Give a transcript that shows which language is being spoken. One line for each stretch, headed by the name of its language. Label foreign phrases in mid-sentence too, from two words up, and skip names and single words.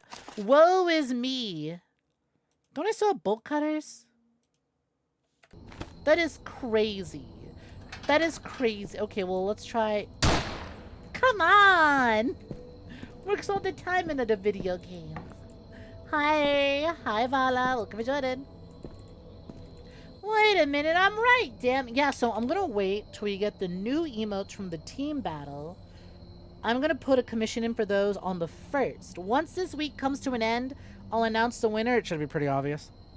English: Woe is me. Don't I still have bolt cutters? That is crazy. That is crazy. Okay, well, let's try... Come on! Works all the time into the video games. Hi. Hi, Vala. Welcome to joining. Wait a minute, I'm right, damn. Yeah, so I'm gonna wait till we get the new emotes from the team battle. I'm gonna put a commission in for those on the 1st. Once this week comes to an end, I'll announce the winner. It should be pretty obvious.